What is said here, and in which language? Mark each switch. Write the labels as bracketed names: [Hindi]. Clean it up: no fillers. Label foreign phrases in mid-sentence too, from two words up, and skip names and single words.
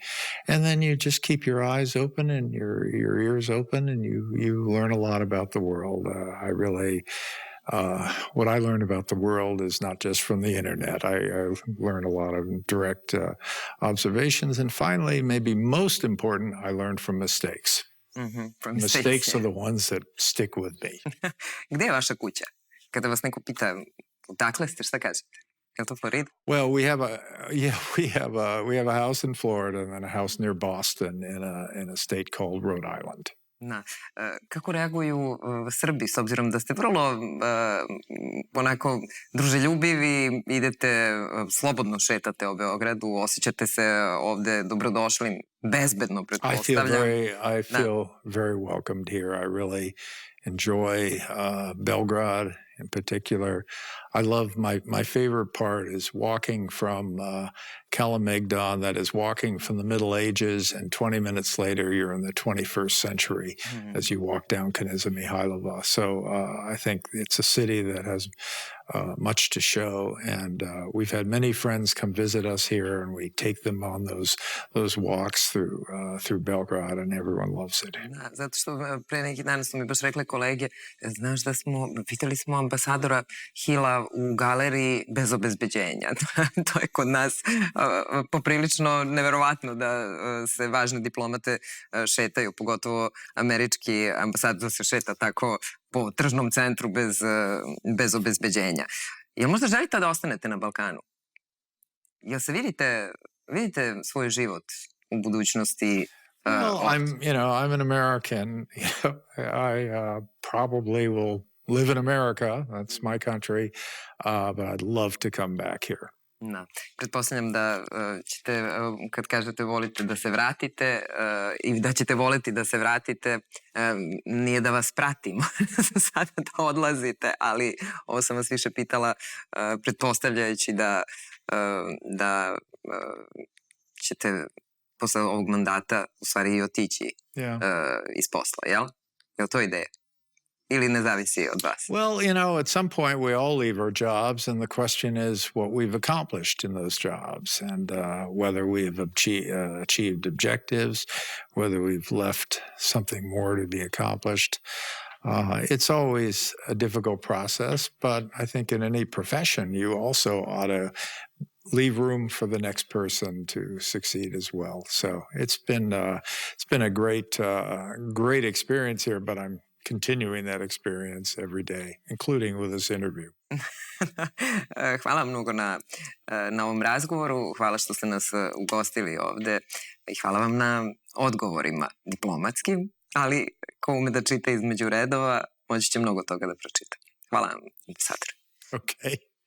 [English] And then you just keep your eyes open and your ears open, and you learn a lot about the world. What I learned about the world is not just from the internet. I learned a lot of direct observations. And finally, maybe most important, I learned from mistakes. Mistakes are the ones that stick with me. [Serbian] Gde je vaša kuća? Kada vas neko pita odakle ste, šta kažete? Je li to Florida? [English] Well, we have a house in Florida and then a house near Boston in a state called Rhode Island. [Serbian] Da. Kako reaguju Srbi, s obzirom da ste vrlo onako druželjubivi, idete, slobodno šetate o Beogradu, osjećate se ovde dobrodošlim, bezbedno, pretpostavljam. [English] I feel very welcomed here. I really enjoy Belgrade in particular. I love my favorite part is walking from Kalemegdan, that is walking from the Middle Ages, and 20 minutes later you're in the 21st century as you walk down Kneza Mihailova. So I think it's a city that has much to show, and we've had many friends come visit us here, and we take them on those walks through Belgrade, and everyone loves it. [Serbian] Da, zato što pre neki dan su mi baš rekle kolege, znaš da pitali smo ambasadora Hila u galeriji bez obezbeđenja. To je kod nas poprilično neverovatno da se važne diplomate šetaju, pogotovo američki ambasador se šeta tako po tržnom centru bez obezbeđenja. Jel možda želite da ostanete na Balkanu? Jel se vidite svoj život u budućnosti? [English] Well, I'm an American. I probably will live in America. That's my country. But I'd love to come back here. [Serbian] Da. Pretpostavljam da ćete, kad kažete volite da se vratite i da ćete voliti da se vratite, nije da vas pratimo sada da odlazite, ali ovo sam vas više pitala pretpostavljajući da ćete posle ovog mandata u stvari i otići iz posla, jel? Je li to ideja? Ili ne zavisi od vas? [English] Well, at some point we all leave our jobs, and the question is what we've accomplished in those jobs, and whether we've achieved objectives, whether we've left something more to be accomplished. It's always a difficult process, but I think in any profession you also ought to leave room for the next person to succeed as well. So it's been a great experience here, but I'm continuing that experience every day, including with this interview. [Serbian] Hvala mnogo na ovom razgovoru, hvala što ste nas ugostili ovde i hvala vam na odgovorima diplomatskim, ali ko ume da čita između redova, moći će mnogo toga da pročita. Hvala vam, ambasador.